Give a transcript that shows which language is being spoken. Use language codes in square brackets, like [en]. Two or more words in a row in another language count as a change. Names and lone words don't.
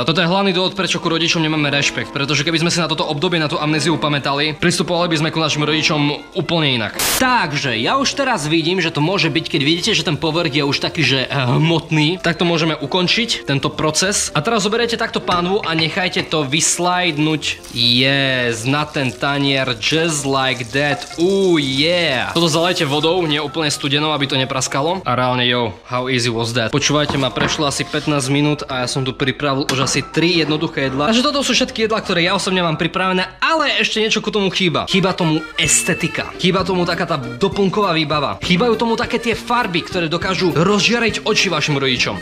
[sk] Toto je hlavný dôvod, prečo ku rodičom nemáme rešpekt, pretože keby sme si na toto obdobie, na tú amnéziu pamätali, pristupovali by sme ku našim rodičom úplne inak. Takže ja už teraz vidím, že to môže byť, keď vidíte, že ten povrch je už taký, že hmotný, tak to môžeme ukončiť, tento proces. A teraz zoberiete takto pánvu a nechajte to vyslajdnúť. Yes, na ten tanier, [en] just like that. Yeah. [sk] Toto zalejte vodou, nie úplne studenou, aby to nepraskalo. A reálne, [en] how easy was that? [sk] Počúvajte ma, prešlo asi 15 minút a ja som tu pripravil už asi 3 jednoduché jedlá. Takže toto sú všetky jedlá, ktoré ja osobne mám pripravené, ale ešte niečo ku tomu chýba. Chýba tomu estetika. Chýba tomu taká tá doplnková výbava. Chýbajú tomu také tie farby, ktoré dokážu rozžiariť oči vašim rodičom.